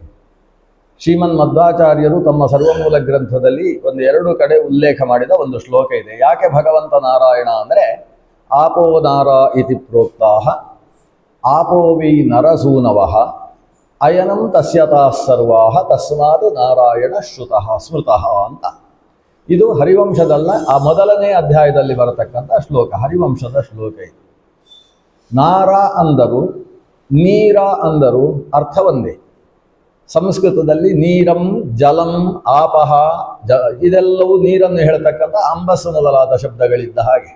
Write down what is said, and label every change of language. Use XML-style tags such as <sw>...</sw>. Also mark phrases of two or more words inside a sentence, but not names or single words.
<kn>ಶ್ರೀಮನ್ ಮಧ್ವಾಚಾರ್ಯರು ತಮ್ಮ ಸರ್ವಮೂಲ ಗ್ರಂಥದಲ್ಲಿ ಎರಡು ಕಡೆ ಉಲ್ಲೇಖ ಮಾಡಿದ ಒಂದು ಶ್ಲೋಕ ಇದೆ. ಯಾಕೆ ಭಗವಂತ ನಾರಾಯಣ ಅಂದರೆ,</kn> <sa>ಆಪೋ ನಾರ ಇತಿ ಪ್ರೋಕ್ತಾಹ ಆಪೋ ವೈ ನರಸೂನವಃ ಅಯನಂ ತಸ್ಯತಾ ಸರ್ವಾಹ ತಸ್ಮಾತ್ ನಾರಾಯಣ ಶ್ರುತಃ ಸ್ಮೃತಃ ಅಂತ.</sa> <kn>ಇದು ಹರಿವಂಶದಲ್ಲ, ಆ ಮೊದಲನೇ ಅಧ್ಯಾಯದಲ್ಲಿ ಬರತಕ್ಕಂಥ ಶ್ಲೋಕ, ಹರಿವಂಶದ ಶ್ಲೋಕ ಇದು. ನಾರ ಅಂದರು, ನೀರ ಅಂದರು, ಅರ್ಥ ಒಂದೇ. ಸಂಸ್ಕೃತದಲ್ಲಿ</kn> <sa>ನೀರಂ, ಜಲಂ, ಆಪಹ,</sa> <kn>ಇದೆಲ್ಲವೂ ನೀರನ್ನು ಹೇಳ್ತಕ್ಕಂಥ ಅಂಬಸ್ಸು ಮೊದಲಾದ ಶಬ್ದಗಳಿದ್ದ ಹಾಗೆ.</kn>